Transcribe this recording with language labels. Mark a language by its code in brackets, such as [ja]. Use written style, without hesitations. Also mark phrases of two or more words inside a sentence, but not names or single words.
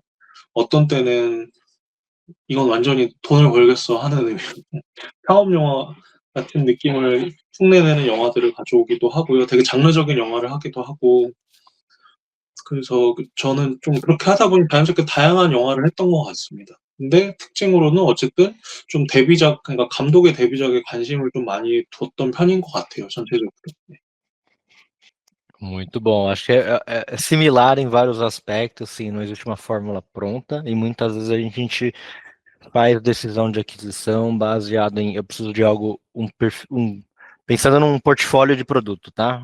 [ko] 어떤 때는 이건 완전히 돈을 벌겠어 하는 의미로 상업 영화 같은 느낌을 흉내내는 영화들을 가져오기도 하고요. 되게 장르적인 영화를 하기도 하고. 그래서 저는 좀 그렇게 하다 보니 자연스럽게 다양한 영화를 했던 것 같습니다. 근데 특징으로는 어쨌든 좀 데뷔작, 그러니까 감독의 데뷔작에 관심을 좀 많이 뒀던 편인 것 같아요, 전체적으로. 네. [pt] Muito bom. Acho que é similar em vários aspectos, sim, não existe uma fórmula pronta e muitas vezes a gente faz decisão de aquisição baseado em eu preciso de algo, pensando num portfólio de produto, tá?